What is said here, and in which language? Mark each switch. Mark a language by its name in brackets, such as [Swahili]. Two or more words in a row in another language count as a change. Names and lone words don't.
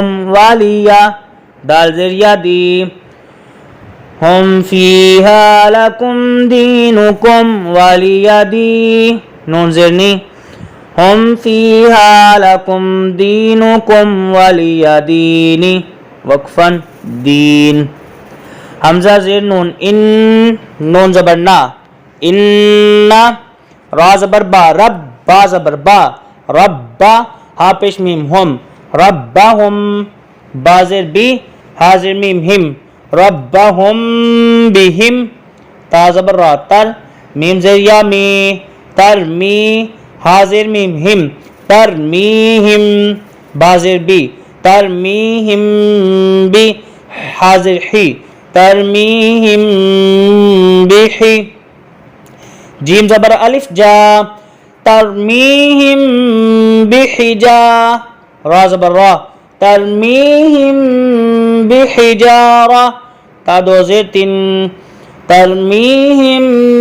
[Arabic] والیا دال زیر یا دی ہم فیہا لکم دینکم والیا دی نون زیر نی ہم فیہا لکم دینکم ولی دینی وقفاً دین حمزہ زیر نون ان نون زبر نا ان را زبر با رب با زبر با رب ہا پیش میم ہم ربہم با زیر بی ہا زیر میم ہم ربہم بہم تا زبر را تر میم زیر یا می تر می حاضر میم ہم ترمیہم بازر بی ترمیہم بی حاضر حی ترمیہم بحی جیم زبر الف جا ترمیہم بحجا را زبر را ترمیہم بحجارہ تا دو زیر تن ترمیہم